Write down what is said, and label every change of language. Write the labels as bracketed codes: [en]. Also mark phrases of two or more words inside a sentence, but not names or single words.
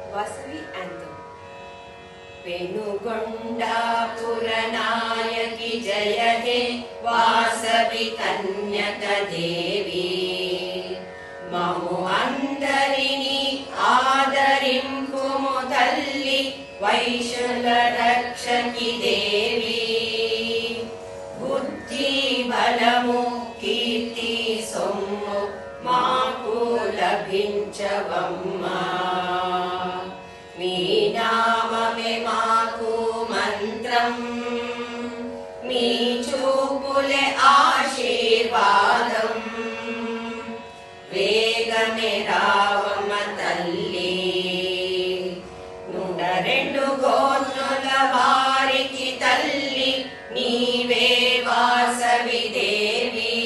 [en] Vasavi anthem. [te] పెనుగొండపుర నాయకి జయ హే వాసవి కన్యక దేవి మము అందరిని ఆదరింపుము తల్లి వైశుల రక్షకి దేవి బుద్ధి బలము కీర్తి సొమ్ము మాకు లభించవమ్మా మీ నామమే మాకు మంత్రం మీ చూపులే ఆశీర్వాదం వేగమే రావమ్మ తల్లి నూట రెండు గోత్రుల వారికి తల్లి నీవే వాసవి దేవి